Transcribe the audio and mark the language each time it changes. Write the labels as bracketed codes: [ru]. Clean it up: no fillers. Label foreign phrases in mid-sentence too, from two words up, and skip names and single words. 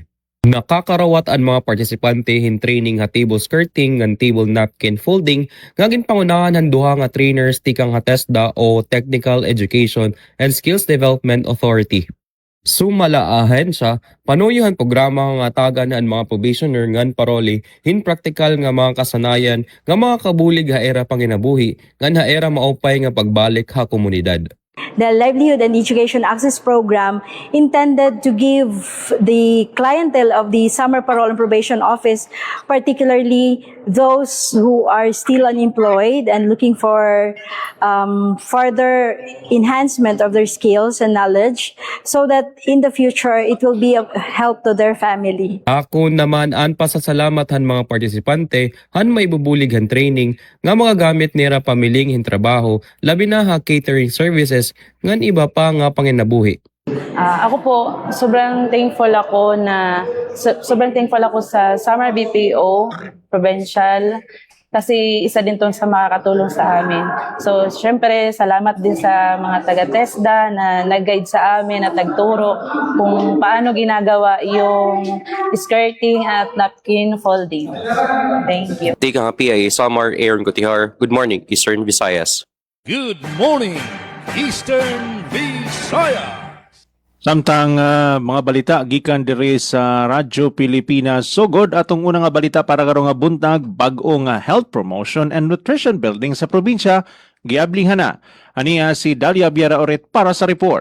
[war] Nakakarawat ang mga partisipante hin training ha [en] table skirting [war] ngan [en] table napkin folding [war] ngagin pangunahan han duha nga trainers tikang ha TESDA o Technical Education and Skills Development Authority. Sumalaahan sa panuyohan programa nga tagan ang mga probationer ngan paroli hin praktikal nga mga kasanayan nga mga kabulig ha era panginabuhi ngan ha era maupay nga pagbalik ha komunidad. [en] The Livelihood and Education Access Program intended to give the clientele of the Summer Parole and Probation Office, particularly those who are still unemployed and looking for further enhancement of their skills and knowledge, so that in the future it will be of help to their family. [war] Ako naman an pasasalamat han mga partisipante han may bubulig han training nga mga gamit nira pamiling hin trabaho labi na ha [en] catering services [war] ngan iba pa nga panginabuhi. [tl] Ako po, sobrang thankful ako sa Samar BPO Provincial kasi isa din tong sa makakatulong sa amin. So, syempre, salamat din sa mga taga-TESDA na nag-guide sa amin at nagturo kung paano ginagawa yung skirting at [en] napkin folding. Thank you. [war] Tika nga PIA, Samar Aaron Gutihar. [en] Good morning, Eastern Visayas. Good morning, Eastern Visayas. [ceb] Samtang mga balita gikan diri sa Radyo Pilipinas sugod atong unang nga balita para karong nga buntag bag-o nga [en] health promotion and nutrition building [ceb] sa probinsya giablihan na. Aniya si Dalia Biara Oret para sa report.